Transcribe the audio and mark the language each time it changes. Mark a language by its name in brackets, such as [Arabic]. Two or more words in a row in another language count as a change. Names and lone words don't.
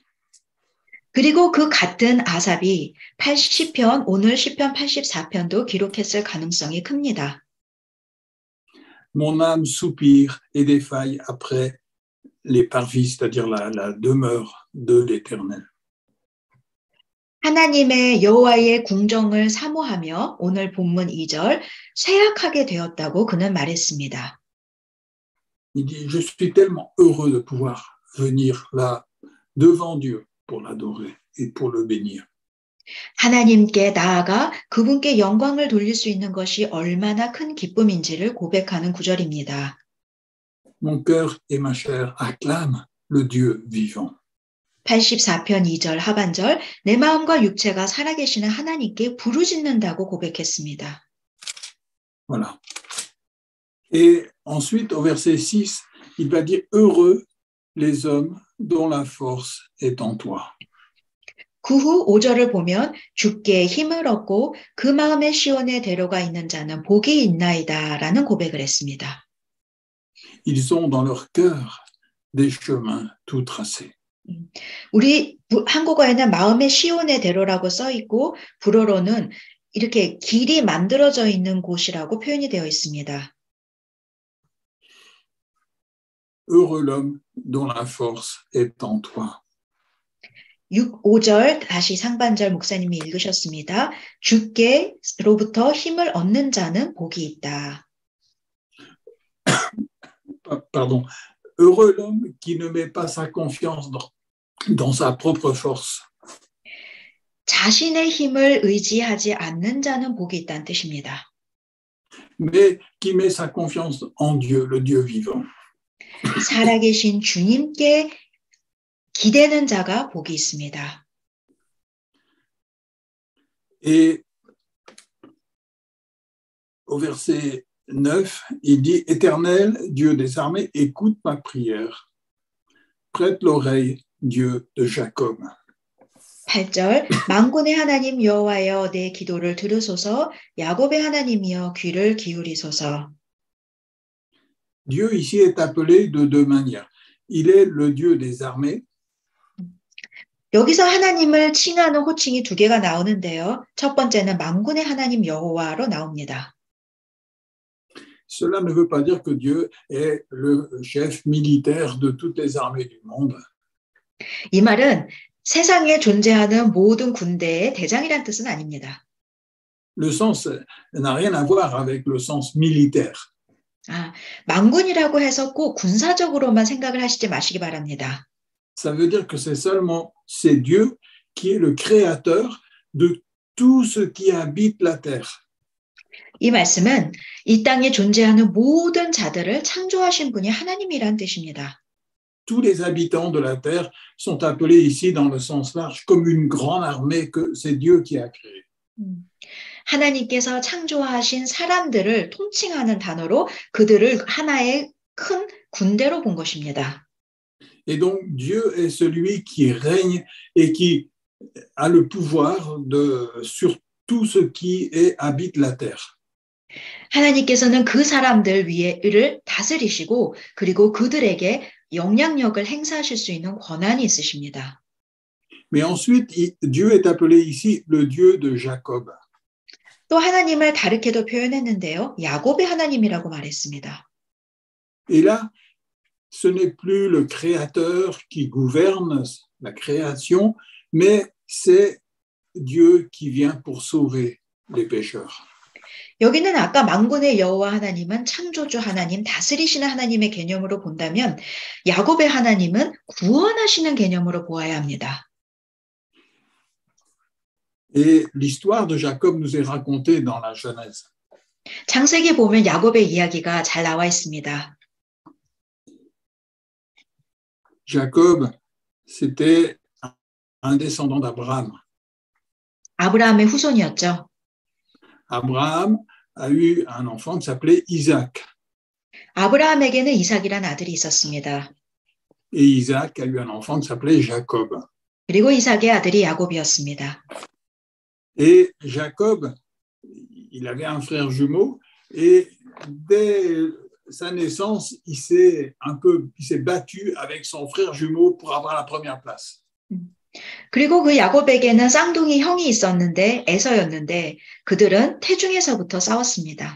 [Korean] 그리고 그 같은 아삽이 80편, 오늘 시편 84편도 기록했을 가능성이 큽니다. [French] Mon âme soupire et défaille après les parvis, c'est-à-dire la demeure de l'Éternel. [Korean] 하나님의 여호와의 궁정을 사모하며 오늘 본문 2절 쇠약하게 되었다고 그는 말했습니다. [French] Il dit, je suis tellement heureux de pouvoir venir là devant Dieu pour l'adorer et pour le bénir. [Korean] 하나님께 나아가 그분께 영광을 돌릴 수 있는 것이 얼마나 큰 기쁨인지를 고백하는 구절입니다. [French] Mon cœur et ma chair acclament le Dieu vivant. [Korean] 84편 2절 하반절 내 마음과 육체가 살아계시는 하나님께 부르짖는다고 고백했습니다. [French] Voilà. Et ensuite, au verset 6, il va dire, heureux les hommes dont la force est en toi. [Korean] 그 후 5절을 보면 주께 힘을 얻고 그 마음의 시온에 데려가 있는 자는 복이 있나이다 라는 고백을 했습니다. [French] Ils ont dans leur cœur des chemins tout tracés. [Korean] 우리 한국어에는 마음의 시온에 데려라고 써 있고 불어로는 이렇게 길이 만들어져 있는 곳이라고 표현이 되어 있습니다. [French] Heureux l'homme dont la force est en toi. [Korean] 5절 다시 상반절 목사님이 읽으셨습니다. 주께로부터 힘을 얻는 자는 복이 있다. [French] Pardon. Heureux l'homme qui ne met pas sa confiance dans sa propre force. [Korean] 자신의 힘을 의지하지 않는 자는 복이 있다는 뜻입니다. [French] Mais qui met sa confiance en Dieu, le Dieu vivant. [Korean] 살아계신 주님께 기대는 자가 복이 있습니다. [French] Et au verset 9, il dit, Éternel, Dieu des armées, écoute ma prière. Prête l'oreille, Dieu de Jacob. [Korean] 8절 만군의 하나님 여호와여 내 기도를 들으소서 야곱의 하나님이여 귀를 기울이소서. [French] Dieu ici est appelé de deux manières. Il est le Dieu des armées. [Korean] 여기서 하나님을 칭하는 호칭이 두 개가 나오는데요. 첫 번째는 만군의 하나님 여호와로 나옵니다. [French] Cela ne veut pas dire que Dieu est le chef militaire de toutes les armées du monde. [Korean] 이 말은 세상에 존재하는 모든 군대의 대장이란 뜻은 아닙니다. [French] le sens n'a rien à voir avec le sens militaire. [Korean] 아, 망군이라고 해서 꼭 군사적으로만 생각을 하시지 마시기 바랍니다. [French] Ça veut dire que c'est Dieu qui est le créateur de tout ce qui habite la terre. [Korean] 이 말씀은 이 땅에 존재하는 모든 자들을 창조하신 분이 하나님이란 뜻입니다. [French] Tous les habitants de la terre sont appelés ici dans le sens large comme une grande armée que c'est Dieu qui a créée. [Korean] 하나님께서 창조하신 사람들을 통칭하는 단어로 그들을 하나의 큰 군대로 본 것입니다. [French] Et donc Dieu est celui qui règne et qui a le pouvoir sur tout ce qui habite la terre. [Korean] 하나님께서는 그 사람들 위에를 다스리시고 그리고 그들에게 영향력을 행사하실 수 있는 권한이 있으십니다. [French] Mais ensuite, Dieu est appelé ici le Dieu de Jacob. [Korean] 또 하나님을 다르게도 표현했는데요. 야곱의 하나님이라고 말했습니다. [French] Et là, ce n'est plus le créateur qui gouverne la création, mais c'est Dieu qui vient pour sauver les pécheurs. [Korean] 여기는 아까 만군의 여호와 하나님은 창조주 하나님, 다스리시는 하나님의 개념으로 본다면 야곱의 하나님은 구원하시는 개념으로 보아야 합니다. [French] Et l'histoire de Jacob nous est racontée dans la Genèse. [Korean] 창세기 보면 야곱의 이야기가 잘 나와 있습니다. [French] Jacob, c'était un descendant d'Abraham. [Korean] 아브라함의 후손이었죠. [French] Abraham a eu un enfant qui s'appelait Isaac. [Korean] 아브라함에게는 이삭이란 아들이 있었습니다. [French] Et Isaac a eu un enfant qui s'appelait Jacob. [Korean] 그리고 이삭의 아들이 야곱이었습니다. [French] Et Jacob, il avait un frère jumeau et dès sa naissance, il s'est battu avec son frère jumeau pour avoir la première place. [Korean] 그리고 그 야곱에게는 쌍둥이 형이 있었는데 에서였는데 그들은 태중에서부터 싸웠습니다.